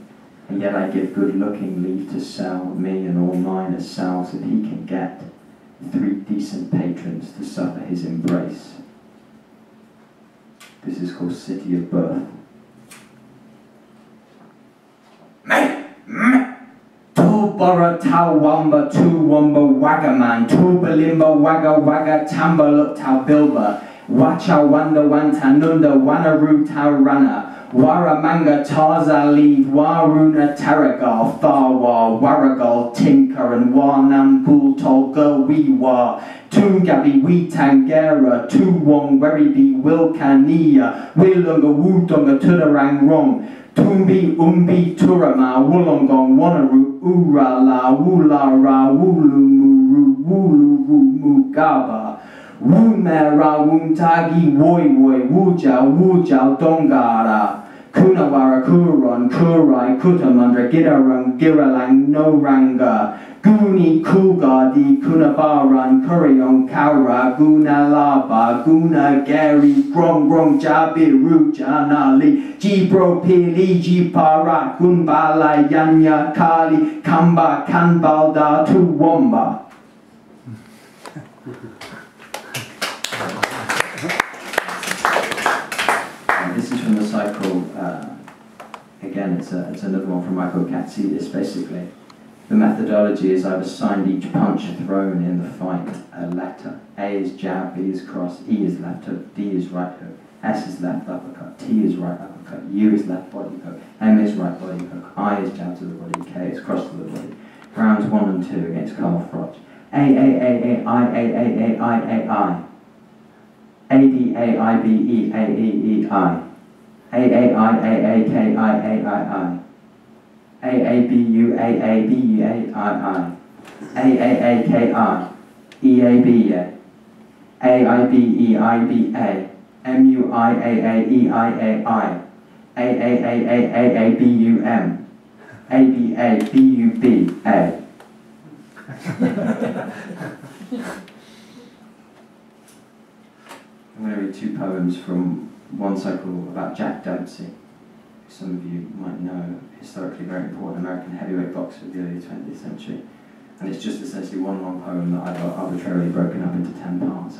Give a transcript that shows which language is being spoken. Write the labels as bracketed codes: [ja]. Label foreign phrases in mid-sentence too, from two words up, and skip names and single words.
[en] And yet I give good-looking leave to sell me and all mine as sells if he can get 3 decent patrons to suffer his embrace. This is called City of Birth. Bora tau wamba tu wamba wagaman tu balimba waga waga tamba look tau bilba wacha wanda wanta nunda wanaru tau rana waramanga tarza lead waruna taragal tharwa waragal tinker and warnam pool tolga wiwa tungabi witangera tu wong weribi wilkania wilunga wudunga tudarang wrong Tumbi, umbi, turama, wollongong, wanaru, ura la, wula ra, wulu muru, wulu mu gaba, wumera, wumtagi, woi woi, wujau, dongara, kunawara, kuron, kurai, kutamandra, gidarang, giralang, no ranga, Guni Kuga di Kunabaran Kurion Kaura Guna Laba Guna Gary Grong Jabiru Janali Jibro Pili Jipara Gunbala Yanya Kali Kamba Kanbalda Tuwamba. This is from the cycle, again it's another one from Michael Katsidis. Basically the methodology is I've assigned each punch thrown in the fight a letter. A is jab, B is cross, E is left hook, D is right hook, S is left uppercut, T is right uppercut, U is left body hook, M is right body hook, I is jab to the body, K is cross to the body. Rounds 1 and 2 against Carl Froch. A, A, D, A, I, B, E, A, E, E, I. A, I, A, K, I. AABU, AABU, AII, AAAKI, EABA, AIBEIBA, MUIAAEIAI, AAAAABUM, ABABUBA. I'm going to read 2 poems from one cycle about Jack Dempsey. Some of you might know, historically very important American heavyweight boxer of the early 20th century. And it's just essentially one long poem that I've arbitrarily broken up into 10 parts.